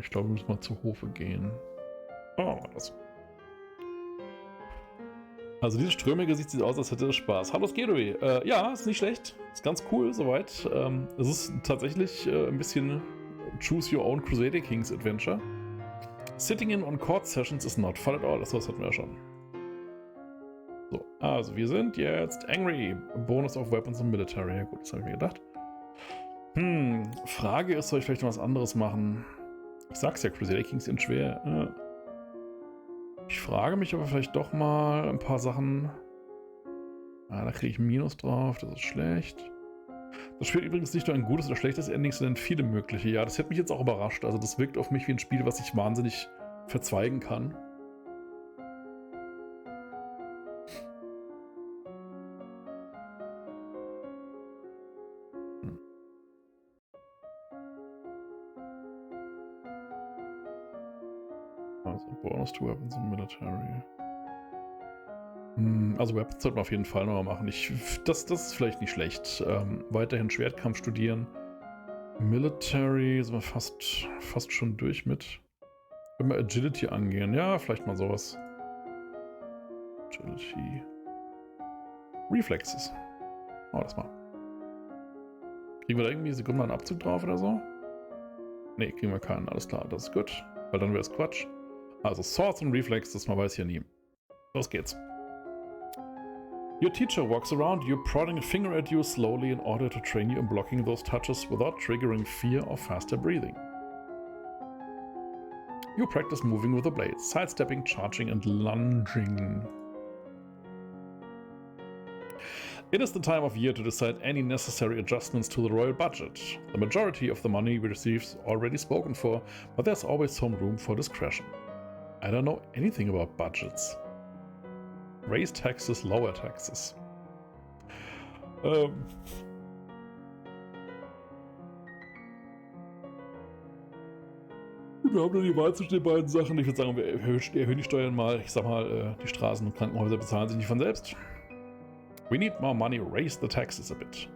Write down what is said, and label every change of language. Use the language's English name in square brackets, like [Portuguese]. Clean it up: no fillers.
[German] Ich glaube, wir müssen mal zu Hofe gehen. Oh, das. Also dieses Strömige sieht aus, als hätte es Spaß. Hallo Skedoway. Ja, ist nicht schlecht. Ist ganz cool soweit. Es ist tatsächlich ein bisschen Choose Your Own Crusader Kings Adventure. [English] Sitting in on court sessions is not fun at all. [German] Das hatten wir ja schon. So, also wir sind jetzt Angry. [English] Bonus of Weapons and Military. [German] Ja gut, das habe ich mir gedacht. Frage ist, soll ich vielleicht noch was anderes machen? Ich sag's ja, Crusader Kings sind schwer. Ich frage mich aber vielleicht doch mal ein paar Sachen. Da kriege ich ein Minus drauf, das ist schlecht. Das Spiel übrigens nicht nur ein gutes oder schlechtes Ending, sondern viele mögliche. Ja, das hätte mich jetzt auch überrascht. Also das wirkt auf mich wie ein Spiel, was ich wahnsinnig verzweigen kann. [English] Also Bonus to Weapons and Military. [German] Also Weapons sollten wir auf jeden Fall nochmal machen. Das ist vielleicht nicht schlecht. Weiterhin Schwertkampf studieren. Military sind wir fast schon durch mit. Wenn wir Agility angehen. Ja, vielleicht mal sowas. Agility. Reflexes. Oh, das mal. Kriegen wir da irgendwie Sekunden mal einen Abzug drauf oder so? Ne, kriegen wir keinen. Alles klar, das ist gut. Weil dann wäre es Quatsch. Also Swords und Reflexes, man weiß hier nie. Los geht's. [English] Your teacher walks around you, prodding a finger at you slowly in order to train you in blocking those touches without triggering fear or faster breathing. You practice moving with the blades, sidestepping, charging, and lunging. It is the time of year to decide any necessary adjustments to the royal budget. The majority of the money we receive is already spoken for, but there's always some room for discretion. I don't know anything about budgets. Raise taxes, lower taxes. [German] Wir haben nur die Wahl zwischen den beiden Sachen. Ich würde sagen, wir erhöhen die Steuern mal. Ich sag mal, die Straßen und Krankenhäuser bezahlen sich nicht von selbst. [English] We need more money, raise the taxes a bit.